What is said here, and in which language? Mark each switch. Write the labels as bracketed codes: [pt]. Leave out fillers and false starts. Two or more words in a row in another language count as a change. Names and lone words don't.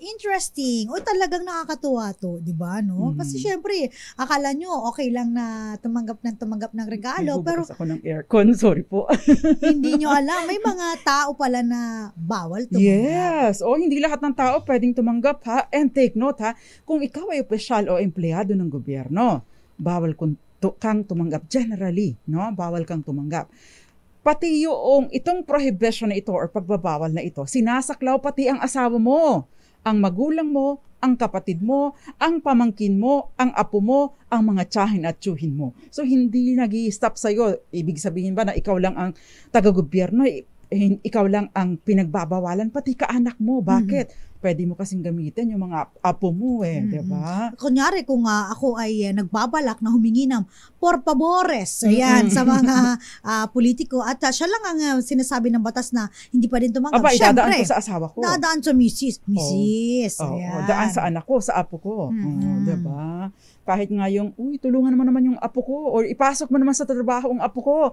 [tl] Interesting. Talagang nakakatuwa to. Diba, no? Kasi syempre, akala nyo, okay lang na tumanggap ng regalo. Pero ako ng aircon, sorry po. Hindi nyo alam. May mga tao pala na bawal tumanggap. Yes. Hindi lahat ng tao pwedeng tumanggap, ha? [en] And take note, [tl] ha? Kung ikaw ay opisyal o empleyado ng gobyerno, bawal kang tumanggap. Generally, no? Bawal kang tumanggap. Pati itong prohibition na ito or pagbabawal na ito, sinasaklaw pati ang asawa mo, ang magulang mo, ang kapatid mo, ang pamangkin mo, ang apo mo, ang mga tiyahin at tiyuhin mo. So, hindi nag-i-stop sa'yo. Ibig sabihin ba na ikaw lang ang taga-gobyerno, ikaw lang ang pinagbabawalan, pati kaanak mo. Bakit? Pwede mo kasing gamitin yung mga apo mo diba? Kunyari, kung ako ay nagbabalak na humingi ng [es] por favores, [tl] ayan, sa mga politiko, at siya lang ang sinasabi ng batas na hindi pa rin tumanggap. Dadaan ko sa asawa ko. Dadaan sa misis. Daan sa anak ko, sa apo ko. Diba? Kahit nga tulungan naman yung apo ko, or ipasok mo naman sa trabaho ang apo ko.